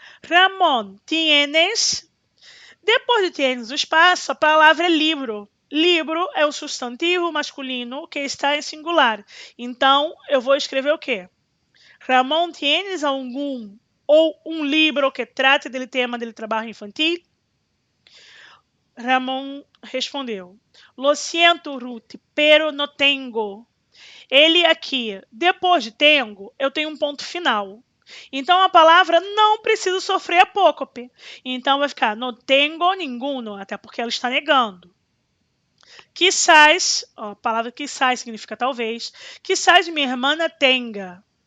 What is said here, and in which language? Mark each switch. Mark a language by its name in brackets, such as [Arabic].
[Spanish] Ramon, tienes? [Portuguese] Depois de tienes o espaço, a palavra é livro. Livro é o substantivo masculino que está em singular. Então, eu vou escrever o quê? [Spanish] Ramon, tienes [Portuguese] algum ou um livro que trate do tema do trabalho infantil? Ramon respondeu. [Spanish] Lo siento, Ruth, pero no tengo. [Portuguese] Ele aqui, depois de tengo, eu tenho um ponto final. Então, a palavra não precisa sofrer apócope. Então, vai ficar [Spanish] no tengo ninguno, [Portuguese] até porque ela está negando. [Spanish] Quizás, [Portuguese] ó, a palavra quizás significa talvez. Quizás minha irmã tenha.